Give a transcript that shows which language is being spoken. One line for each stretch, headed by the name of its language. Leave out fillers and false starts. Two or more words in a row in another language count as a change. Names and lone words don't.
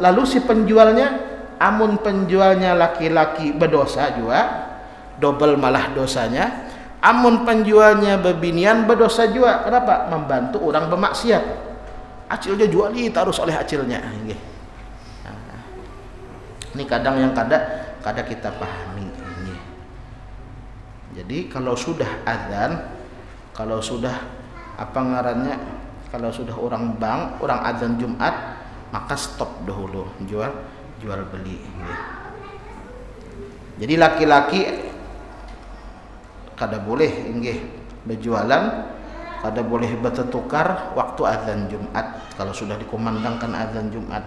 Banjar: Lalu si penjualnya, amun penjualnya laki-laki berdosa juga, double malah dosanya. Amun penjualnya bebinian berdosa juga.
Indonesian: Kenapa? Membantu orang bermaksiat.
Banjar: Acilnya juali terus oleh acilnya inggih. Ini kadang yang kada kita pahami ini.
Indonesian: Jadi kalau sudah adzan, kalau sudah kalau sudah orang adzan Jumat, maka stop dahulu jual beli ini.
Banjar: Jadi laki-laki kada boleh inggih berjualan, kada boleh bertukar waktu adzan Jumat kalau sudah dikumandangkan adzan Jumat.